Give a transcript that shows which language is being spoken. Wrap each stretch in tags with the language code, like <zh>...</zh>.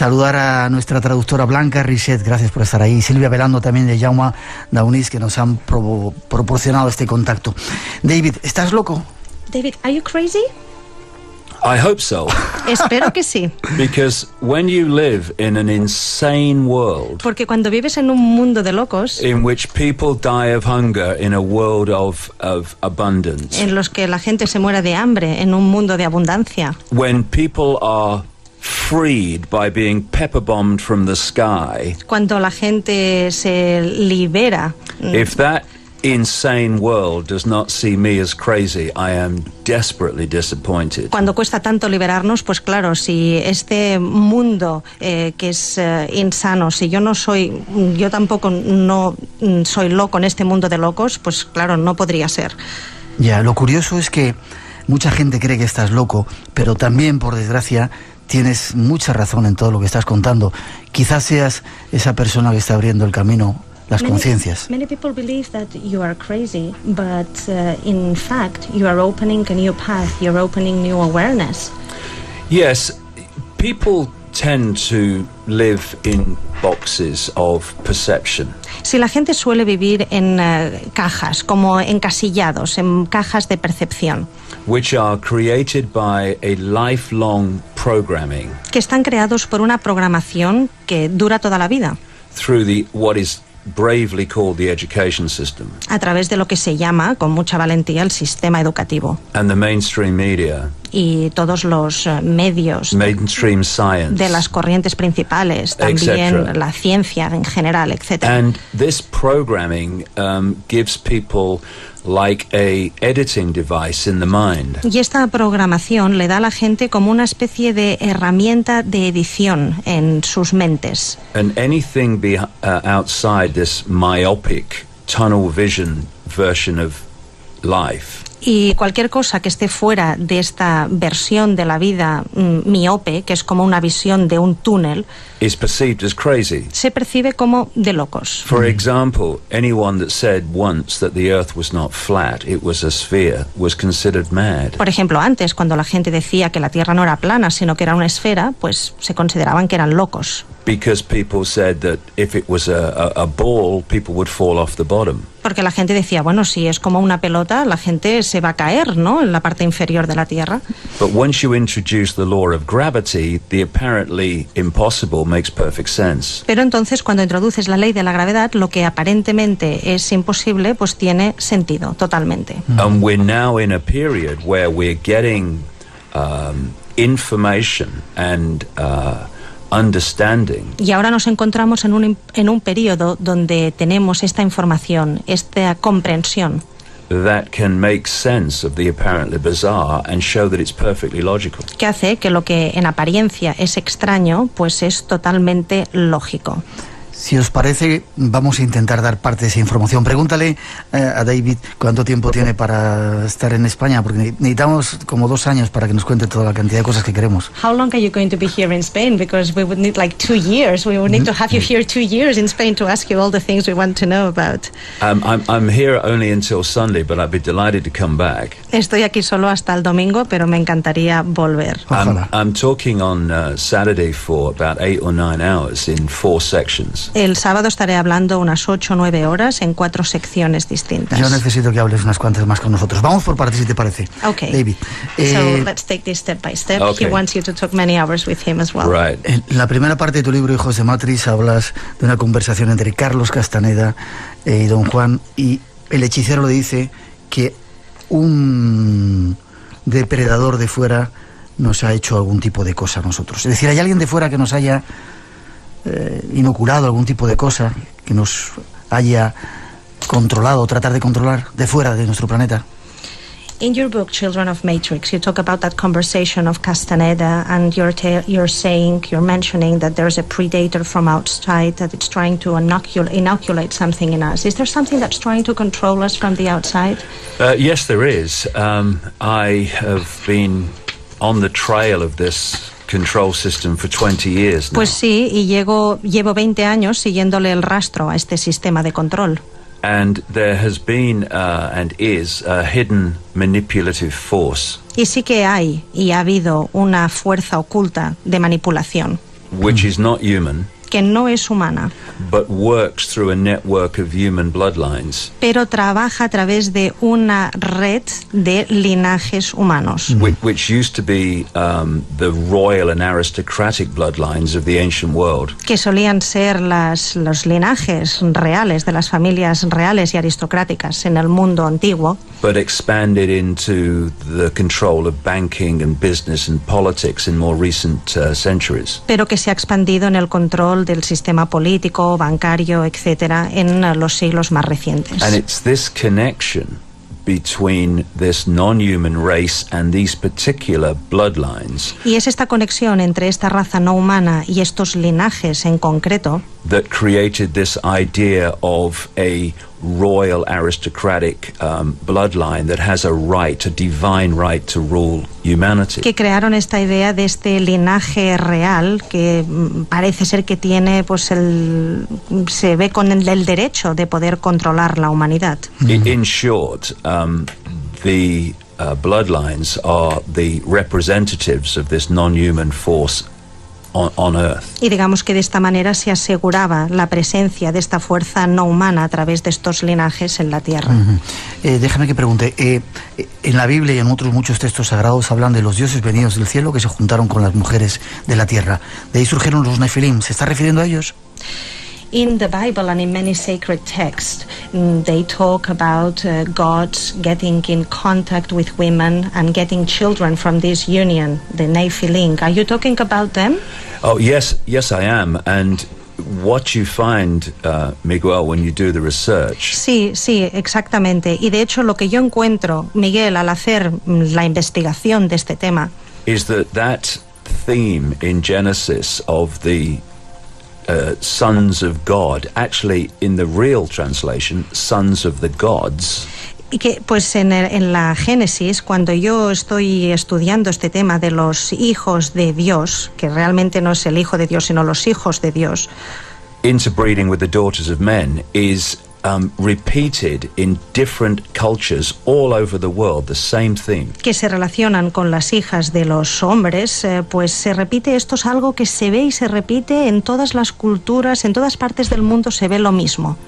<es>Saludar a nuestra traductora Blanca Richet, gracias por estar ahí. Silvia Velando también, de Jaume Daunis, que nos han proporcionado este contacto. David, ¿estás loco?</es> <en>David, are you crazy? I hope so.</en> <es>Espero que sí.</es> <en>Because when you live in an insane world,</en> <es>porque cuando vives en un mundo de locos,</es> <en>in which people die of hunger in a world of abundance,</en> <es>en los que la gente se muere de hambre en un mundo de abundancia,</es> <en>when people are freed by being pepper bombed from the sky,</en> <es>cuando la gente se libera,</es> <en>if that insane world does not see me as crazy, I am desperately disappointed.</en> <es>Cuando cuesta tanto liberarnos, pues claro, si este mundo que es insano, si yo tampoco no soy loco en este mundo de locos, pues claro, no podría ser. Ya, lo curioso es que mucha gente cree que estás loco, pero también, por desgracia, tienes mucha razón en todo lo que estás contando. Quizás seas esa persona que está abriendo el camino, las conciencias.</es> <en>Many people believe that you are crazy, but in fact you are opening a new path, you're opening new awareness. Yes, people tend to live in boxes of perception.</en> <es>Si la gente suele vivir en cajas, como encasillados, en cajas de percepción,</es> <en>which are created by a lifelong programming,</en> <es>que están creados por una programación que dura toda la vida,</es> <en>through what is bravely called the education system,</en> <es>a través de lo que se llama con mucha valentía el sistema educativo,</es> <en>and the mainstream media,</en> <es>y todos los medios,</es> <en>mainstream science,</en> <es>de las corrientes principales, también la ciencia en general, etc.</es> <en>And this programming gives people like a editing device in the mind.</en> <es>Y esta programación le da a la gente como una especie de herramienta de edición en sus mentes.</es> <en>And anything outside this myopic tunnel vision version of life</en> <es>Y cualquier cosa que esté fuera de esta versión de la vida miope, que es como una visión de un túnel,</es> <en>is perceived as crazy.</en> <es>se percibe como de locos.</es> <en>For example, anyone that said once that the earth was not flat, it was a sphere, was considered mad.</en> <es>Por ejemplo, antes, cuando la gente decía que la Tierra no era plana, sino que era una esfera, pues se consideraban que eran locos.</es> <en>Because people said that if it was a ball, people would fall off the bottom.</en> <es>Porque la gente decía, bueno, si es como una pelota, la gente se va a caer, ¿no?, en la parte inferior de la Tierra.</es> <en>But once you introduce the law of gravity, the apparently impossible makes perfect sense.</en> <es>Pero entonces, cuando introduces la ley de la gravedad, lo que aparentemente es imposible, pues tiene sentido, totalmente.</es> <en>And we're now in a period where we're getting information and understanding</en> <es>Y ahora nos encontramos en un periodo donde tenemos esta información, esta comprensión,</es> <en>that can make sense of the apparently bizarre and show that it's perfectly logical.</en> <es>que hace que lo que en apariencia es extraño, pues es totalmente lógico. Si os parece, vamos a intentar dar parte de esa información. Pregúntale a David cuánto tiempo tiene para estar en España, porque necesitamos como 2 años para que nos cuente toda la cantidad de cosas que queremos.</es> <en>How long are you going to be here in Spain? Because we would need like 2 years. We would need to have you here 2 years in Spain to ask you all the things we want to know about. I'm here only until Sunday, but I'd be delighted to come back.</en> <es>Estoy aquí solo hasta el domingo, pero me encantaría volver. Ojalá.</es> <en>I'm talking on Saturday for about 8 or 9 hours in 4 sections.</en> <es>El sábado estaré hablando unas 8 o 9 horas en 4 secciones distintas. Yo necesito que hables unas cuantas más con nosotros. Vamos por partes, si te parece.</es> <en>Okay. David. So let's take this step by step. Okay. He wants you to talk many hours with him as well. Right.</en> <es>En la primera parte de tu libro, Hijos de Matrix, hablas de una conversación entre Carlos Castaneda y Don Juan, y el hechicero le dice que un depredador de fuera nos ha hecho algún tipo de cosa a nosotros. Es decir, hay alguien de fuera que nos haya inoculado algún tipo de cosa, que nos haya controlado, tratar de controlar de fuera de nuestro planeta.</es> <en>In your book, Children of Matrix, you talk about that conversation of Castaneda, and you're mentioning that there's a predator from outside that it's trying to inoculate something in us. Is there something that's trying to control us from the outside? Yes, there is. I have been on the trail of this control system for 20 years now.</en> <es>Pues sí, y llevo 20 años siguiéndole el rastro a este sistema de control.</es> <en>And there has been and is a hidden manipulative force</en> <es>Y sí que hay y ha habido una fuerza oculta de manipulación</es> <en>which is not human,</en> <es>que no es humana,</es> <en>but works through a network of human bloodlines,</en> <es>pero trabaja a través de una red de linajes humanos,</es> <en>which used to be the royal and aristocratic bloodlines of the ancient world.</en> <es>que solían ser los linajes reales de las familias reales y aristocráticas en el mundo antiguo,</es> <en>But expanded into the control of banking and business and politics in more recent centuries.</en> <es>pero que se ha expandido en el control del sistema político, bancario, etcétera, en los siglos más recientes.</es> <en>And it's this connection between this non-human race and these particular bloodlines</en> <es>Y es esta conexión entre esta raza no humana y estos linajes en concreto</es> <en>that created this idea of a royal aristocratic bloodline that has a divine right to rule humanity.</en> <es>que crearon esta idea de este linaje real que parece ser que tiene, pues se ve con el derecho de poder controlar la humanidad.</es> <en>In short, the bloodlines are the representatives of this non-human force on Earth.</en> <es>Y digamos que de esta manera se aseguraba la presencia de esta fuerza no humana a través de estos linajes en la Tierra. Déjame que pregunte, en la Biblia y en otros muchos textos sagrados hablan de los dioses venidos del cielo que se juntaron con las mujeres de la tierra. De ahí surgieron los Nefilim. ¿Se está refiriendo a ellos?</es> <en>In the Bible and in many sacred texts, they talk about gods getting in contact with women and getting children from this union, the Nephilim. Are you talking about them? Oh, yes, I am. And what you find, Miguel, when you do the research,</en> <es>Sí, exactamente. Y de hecho lo que yo encuentro, Miguel, al hacer la investigación de este tema,</es> <en>is that theme in Genesis of the sons of God, actually in the real translation, sons of the gods.</en> <es>Y que, pues en la Génesis, cuando yo estoy estudiando este tema de los hijos de Dios, que realmente no es el hijo de Dios, sino los hijos de Dios,</es> <en>interbreeding with the daughters of men is repeated in different cultures all over the world, the same theme.</en> <es>Que se relacionan con las hijas de los hombres, pues se repite, esto es algo que se ve y se repite en todas las culturas, en todas partes del mundo se ve lo mismo.</es>